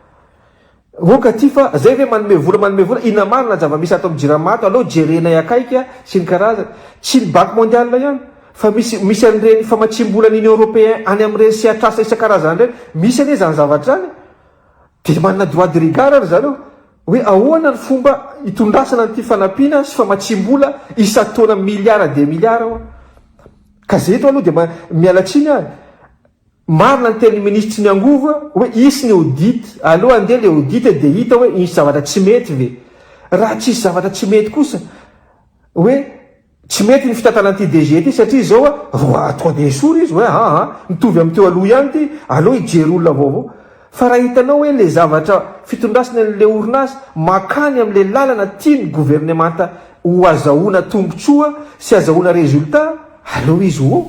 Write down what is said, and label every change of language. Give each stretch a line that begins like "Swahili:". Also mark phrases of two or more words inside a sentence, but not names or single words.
Malagasy: oka ty fa zay ve manome vola ina marina zava-misy ato amin'ny jirama ato aloha jerenay akaika sy ny karazany tsy ny
French: banque mondiale
Malagasy: ihany fa misy an'ireny famatsim-bola ny
French: Union européen
Malagasy: any amin'ireny sy atrasa isan-karazany reny misy anie zany zavatra zany dia manana
French: droit de regard
Malagasy: ary zareo hoe ahoana ny fomba hitondrasana nyity fanampiana sy famatsim-bola isa-taona miliara de miliara ka zay eto aloha dia mialatsiny ary marina ny teny ministre ny angova hoe isy ny audit aloha andeha le audit dia hita hoe isy zavatra tsy mety ve raha tsisy zavatra tsy mety kosa hoe tsy mety ny fitantanan'ity DG ty satria zao tonga dia esory izy hoe mitovy amin'ny teo aloha ihany ty aloha hijery olona vaovao fa raha hitanao hoe le zavatra fitondrasina an'le orinasy makany amin'le lalana tiany gouvernemanta ho azahoana tombontsoa sy azahoana résultat aloha izy ho